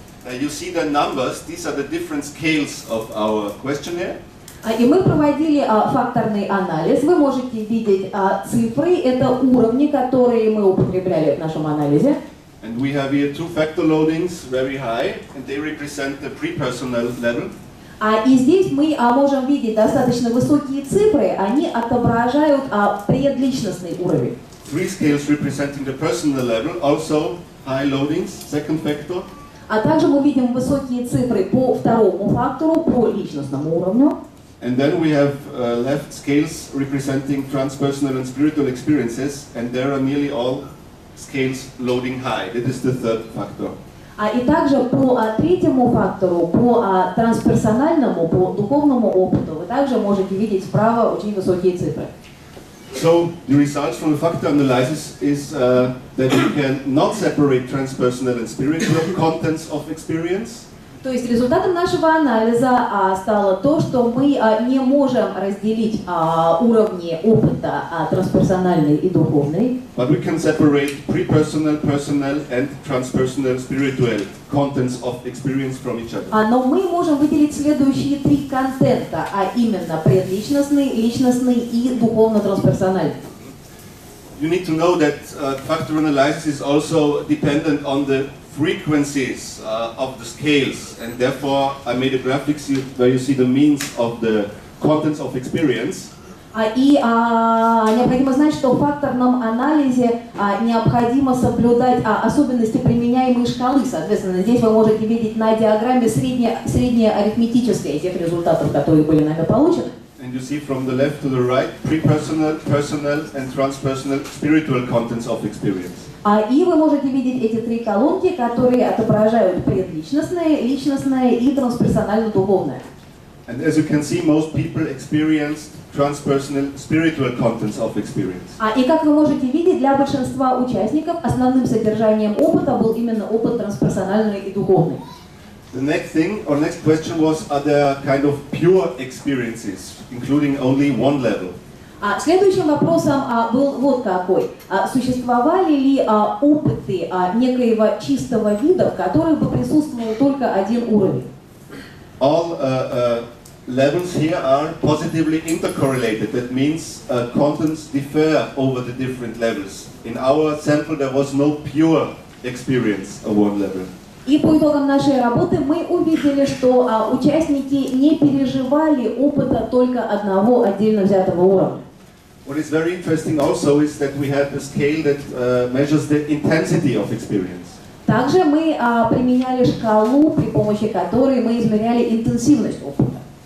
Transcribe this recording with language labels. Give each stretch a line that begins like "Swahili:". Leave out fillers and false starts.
English: You see the numbers, these are the different scales of our questionnaire.
Russian: И мы проводили факторный анализ. Вы можете видеть цифры, это уровни, которые мы употребляли в нашем анализе.
English: And we have here 2 factor loadings, very high, and they represent the pre-personal level.
Russian: И здесь мы можем видеть достаточно высокие цифры, они отображают предличностный уровень.
English: 3 scales representing the personal level, also high loadings, second factor.
Russian: Также мы видим высокие цифры по второму фактору, по личностному уровню.
English: And then we have left scales representing transpersonal and spiritual experiences, and there are nearly all scales loading high. That is the third factor.
Russian: И также по третьему фактору, по трансперсональному, по духовному опыту, вы также можете видеть справа очень высокие цифры.
English: So the results from the factor analysis is that we can not separate transpersonal and spiritual contents of experience.
Russian: То есть результатом нашего анализа стало то, что мы не можем разделить уровни опыта трансперсональный и духовный.
English: But we can separate pre-personal, personal and transpersonal spiritual contents of experience from each other.
Russian: Но мы можем выделить следующие 3 контента, а именно предличностный, личностный и духовно-трансперсональный.
English: You need to know that factor analysis is also dependent on the frequencies of the scales, and therefore I made a graphic where you see the means of the contents of experience.
Russian: И необходимо знать, что в факторном анализе необходимо соблюдать особенности применяемой шкалы. Соответственно, здесь вы можете видеть на диаграмме среднее арифметическое тех результатов, которые были нами получены.
English: And and you see from the left to the right, pre-personal, personal, and transpersonal spiritual contents of experience.
Russian: И вы можете видеть эти три колонки, которые отображают предличностное, личностное и трансперсонально-духовное.
English: And as you can see, most people experienced transpersonal spiritual contents of experience.
Russian: И как вы можете видеть, для большинства участников основным содержанием опыта был именно опыт трансперсональный и духовный.
English: The next thing, or next question was, are there kind of pure experiences, including only one level?
Russian: Следующим вопросом был вот какой. Существовали ли опыты некоего чистого вида, в которых бы присутствовал только один уровень?
English: All levels here are positively intercorrelated. That means contents differ over the different levels. In our sample, there was no pure experience of one level.
Russian: И по итогам нашей работы мы увидели, что участники не переживали опыта только одного отдельно взятого уровня.
English: What is very interesting also is that we have a scale that measures the intensity of experience.
Russian: Также мы применяли шкалу, при помощи которой мы измеряли интенсивность опыта.